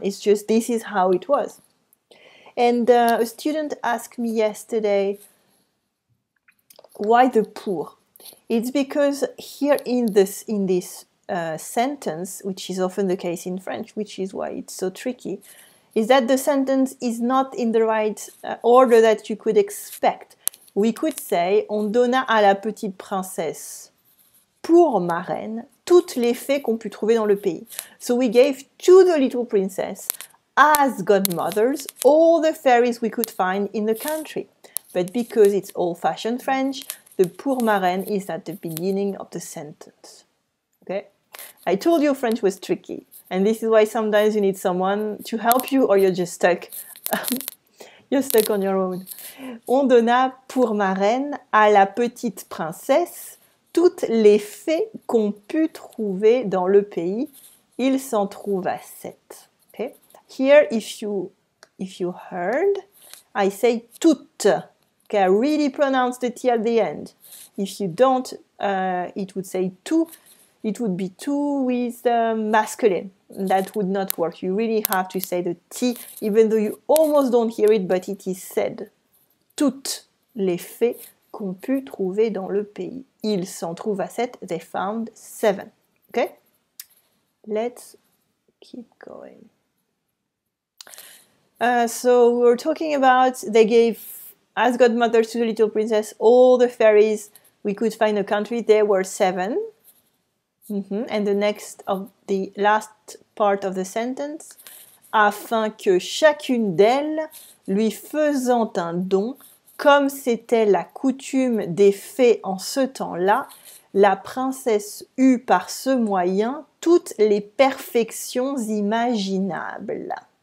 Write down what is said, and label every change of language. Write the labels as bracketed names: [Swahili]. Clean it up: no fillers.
[English] It's just this is how it was. And a student asked me yesterday, why the pour? It's because here in this sentence, which is often the case in French, which is why it's so tricky, is that the sentence is not in the right order that you could expect. We could say, [French] on donna à la petite princesse pour marraine toutes les fées qu'on put trouver dans le pays. [English] So we gave to the little princess as godmothers all the fairies we could find in the country. But because it's old-fashioned French, the [French] pour marraine [English] is at the beginning of the sentence. Okay? I told you French was tricky, and this is why sometimes you need someone to help you or you're just stuck. You're stuck on your own. [French] On donna pour marraine à la petite princesse toutes les fées qu'on put trouver dans le pays. Il s'en trouve à 7. [English] Okay? Here, if you heard, I say toutes. Okay, I really pronounce the T at the end. If you don't, it would say tout. It would be tout with masculine. That would not work. You really have to say the T, even though you almost don't hear it, but it is said. [French] Toutes les fées qu'on put trouver dans le pays. Il s'en trouve à 7. [English] They found 7. Okay? Let's keep going. So we were talking about, they gave as godmothers to the little princess all the fairies we could find in the country. There were 7. [French] And the last part of the sentence, afin que chacune d'elles, lui faisant un don, comme c'était la coutume des fées en ce temps-là, la princesse eut par ce moyen toutes les perfections imaginables.